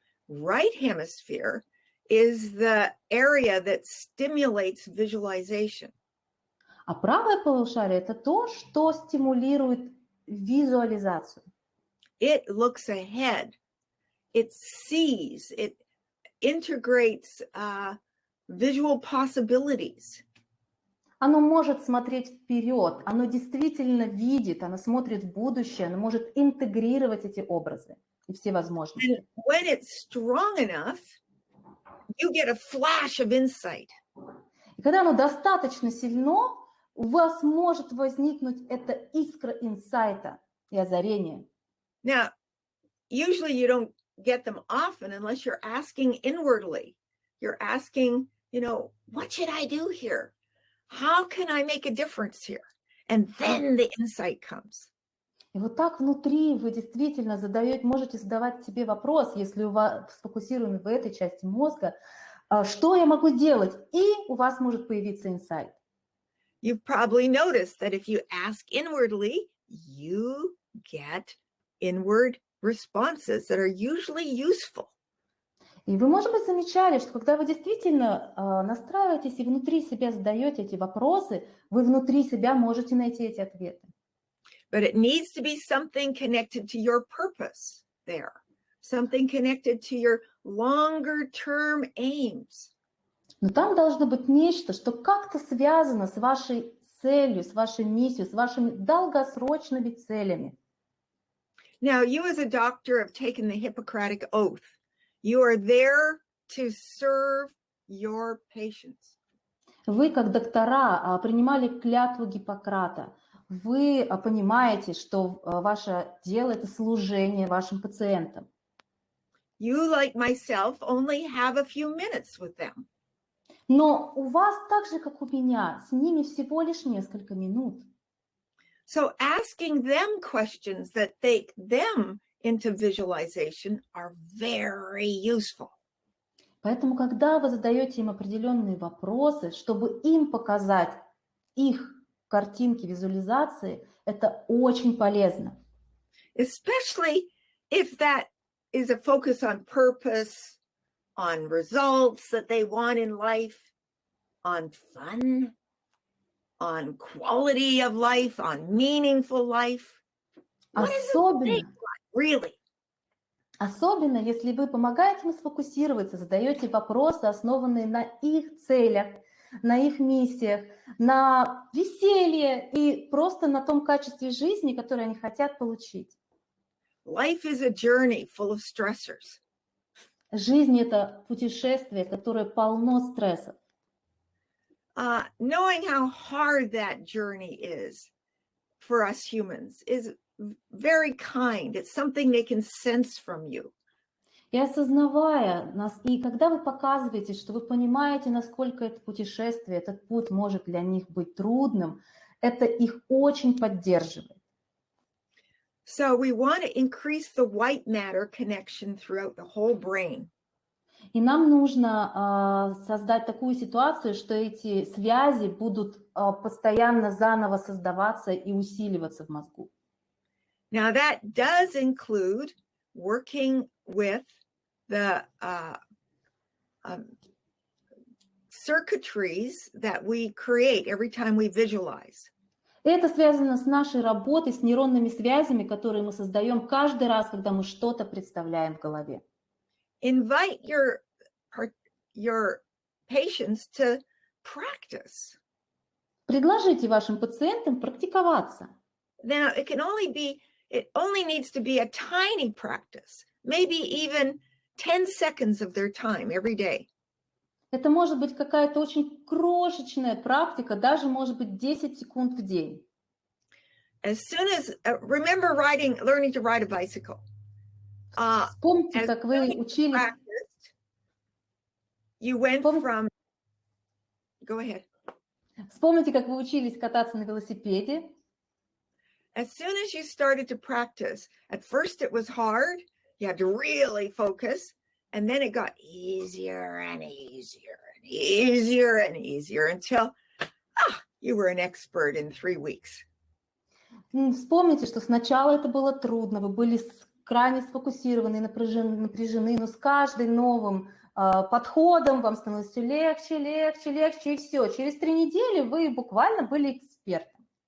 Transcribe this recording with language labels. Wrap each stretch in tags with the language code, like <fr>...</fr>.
<en>Right hemisphere is the area that stimulates visualization.</en> <ru>А правое полушарие – это то, что стимулирует визуализацию.</ru> <en>It looks ahead. It sees. It integrates visual possibilities.</en> <ru>Оно может смотреть вперед, оно действительно видит, оно смотрит в будущее, оно может интегрировать эти образы и все возможности.</ru> <en>And when it's strong enough, you get a flash of insight.</en> <ru>И когда оно достаточно сильно, у вас может возникнуть эта искра инсайта и озарения.</ru> <en>Now, usually you don't get them often unless you're asking inwardly. You're asking, what should I do here? How can I make a difference here? And then the insight comes.</en> <ru>И вот так внутри вы действительно можете задавать себе вопрос, если у вас сфокусированы в этой части мозга, что я могу делать? И у вас может появиться инсайт.</ru> <en>You've probably noticed that if you ask inwardly, you get inward responses that are usually useful.</en> <ru>И вы, может быть, замечали, что когда вы действительно настраиваетесь и внутри себя задаете эти вопросы, вы внутри себя можете найти эти ответы.</ru> <en>But it needs to be something connected to your purpose there, something connected to your longer-term aims.</en> <ru>Но там должно быть нечто, что как-то связано с вашей целью, с вашей миссией, с вашими долгосрочными целями.</ru> <en>Now, you as a doctor have taken the Hippocratic Oath. You are there to serve your patients.</en> <ru>Вы, как доктора, принимали клятву Гиппократа. Вы понимаете, что ваше дело – это служение вашим пациентам.</ru> <en>You, like myself, only have a few minutes with them.</en> <ru>Но у вас, так же, как у меня, с ними всего лишь несколько минут.</ru> <en>So asking them questions that take them into visualization are very useful.</en> <ru>Поэтому, когда вы задаете им определенные вопросы, чтобы им показать их картинки, визуализации, это очень полезно.</ru> <en>Especially if that is a focus on purpose, on results that they want in life, on fun, on quality of life, on meaningful life. What is it really?</en> <ru>Особенно, если вы помогаете им сфокусироваться, задаете вопросы, основанные на их целях, на их миссиях, на веселье и просто на том качестве жизни, которое они хотят получить.</ru> <en>Life is a journey full of stressors.</en> <ru>Жизнь – это путешествие, которое полно стрессов.</ru> <en>Knowing how hard that journey is for us humans is very kind. It's something they can sense from you.</en> <ru>И осознавая нас, и когда вы показываете, что вы понимаете, насколько это путешествие, этот путь может для них быть трудным, это их очень поддерживает.</ru> <en>So we want to increase the white matter connection throughout the whole brain.</en> <ru>И нам нужно создать такую ситуацию, что эти связи будут постоянно заново создаваться и усиливаться в мозгу.</ru> <en>Now that does include working with the circuitries that we create every time we visualize.</en> <ru>Это связано с нашей работой, с нейронными связями, которые мы создаем каждый раз, когда мы что-то представляем в голове.</ru> <en>Invite your patients to practice.</en> <ru>Предложите вашим пациентам практиковаться.</ru> <en>Now it only needs to be a tiny practice, maybe even 10 seconds of their time every day.</en> <ru>Это может быть какая-то очень крошечная практика, даже может быть 10 секунд в день.</ru> <en>As soon as, remember learning to ride a bicycle.</en> <ru>Вспомните, как вы учились.</ru> <en>You went from, go ahead.</en> <ru>Вспомните, как вы учились кататься на велосипеде.</ru> <en>As soon as you started to practice, at first it was hard. You had to really focus. And then it got easier and easier and easier and easier until you were an expert in 3 weeks.</en> <ru>Вспомните, что сначала это было трудно, вы были крайне сфокусированы, напряжены, но с каждым новым подходом вам становилось все легче, легче, легче, и все. Через 3 недели вы буквально были экспертом.</ru>